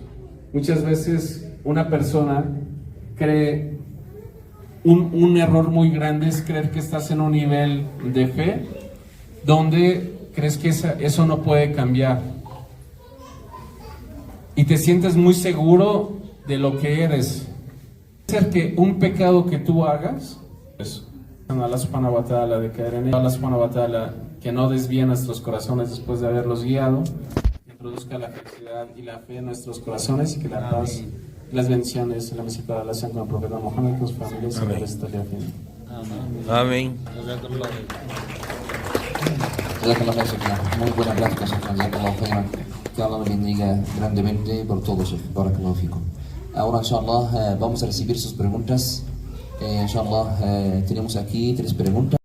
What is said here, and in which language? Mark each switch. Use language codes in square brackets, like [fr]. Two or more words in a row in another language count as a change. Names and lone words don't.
[es] Muchas veces una persona cree, un error muy grande es creer que estás en un nivel de fe donde crees que eso no puede cambiar y te sientes muy seguro de lo que eres. Puede ser que un pecado que tú hagas, eso, [ar] الله سبحانه وتعالى, [es] de caer en él, [ar] الله سبحانه وتعالى, [es] que no desvíe nuestros corazones después de haberlos guiado, que introduzca la felicidad y la fe en nuestros corazones y que la paz y las bendiciones y la misericordia de Allah sean con el profeta Muhammad, con sus familias y con la historia final. Amén. [ar] جزاك الله خير, Sheikh. [es] Muy buena plática, [ar] Sheikh. جزاك الله خيرا. [es] Que Allah lo bendiga grandemente por todo, Sheikh. [ar] بارك الله فيكم. [es] Ahora, inshallah, vamos a recibir sus preguntas. Inshallah, tenemos aquí 3 preguntas.